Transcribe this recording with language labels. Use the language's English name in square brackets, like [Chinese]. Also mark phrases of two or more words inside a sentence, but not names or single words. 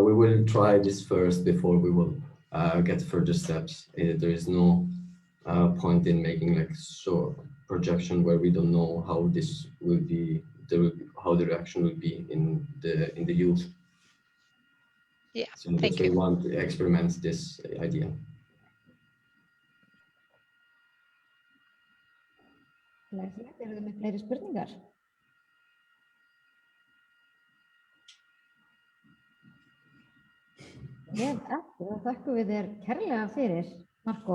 [English] We will try this first before we will get further steps. There is no point in making like projection where we don't know how this will be. How the reaction will be in the youth. Yeah. So that's why we want to experiment this idea. [Icelandic] Glæsilegt. Eru þið með fleiri spurningar? Vel eftir og þakkum við þér kærlega fyrir, Marko.